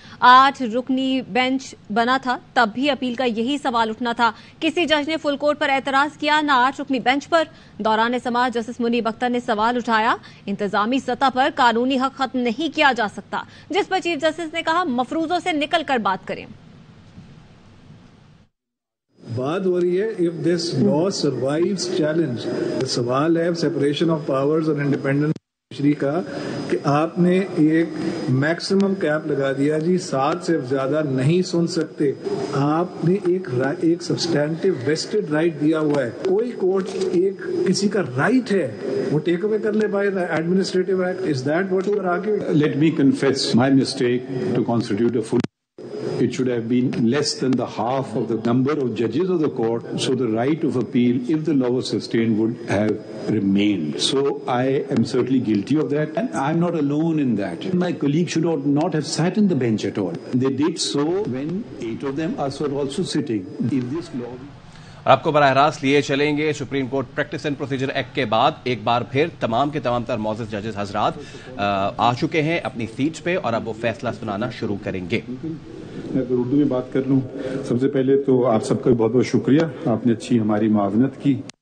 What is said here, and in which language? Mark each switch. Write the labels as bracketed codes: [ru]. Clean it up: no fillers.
[ur] 8 رکنی بینچ بنا تھا تب بھی اپیل کا یہی سوال اٹھنا تھا. کسی جج نے فل کورٹ پر اعتراض کیا نہ 8 رکنی بینچ پر. دوران سماعت جسٹس منیب اختر نے سوال اٹھایا انتظامی سطح پر قانونی حق ختم نہیں کیا جا سکتا, جس پر چیف جسٹس نے کہا مفروضوں سے نکل کر بات کریں. بات ہو رہی ہے [en] if this law survives challenge. [ur] سوال ہے سیپریشن آف پاورز اور انڈیپینڈنٹ جوڈیشری کا کہ آپ نے ایک میکسیمم کیپ لگا دیا جی 7 سے زیادہ نہیں سن سکتے. آپ نے ایک سبسٹینٹیو ویسٹڈ رائٹ دیا ہوا ہے. کوئی کورٹ ایک کسی کا رائٹ ہے وہ ٹیک اوے کر لے [en] By the administrative act. Is that what you are arguing? Let me confess my mistake to constitute a full. It should have been less than the half of the number of judges of the court, so the right of appeal, if the law was sustained, would have remained. So I am certainly guilty of that, and I'm not alone in that. My colleagues should not have sat in the bench at all. They did so when 8 of them were also sitting. If this law... [ur] آپ کو براہ راست لیے چلیں گے supreme court practice and procedure act کے بعد. ایک بار پھر تمام کے تمام تر معزز ججز حضرات آ چکے ہیں اپنی سیٹس پہ اور اب وہ فیصلہ سنانا شروع کریں گے. میں اگر اردو میں بات کر لوں, سب سے پہلے تو آپ سب کا بہت بہت شکریہ, آپ نے اچھی ہماری معاونت کی.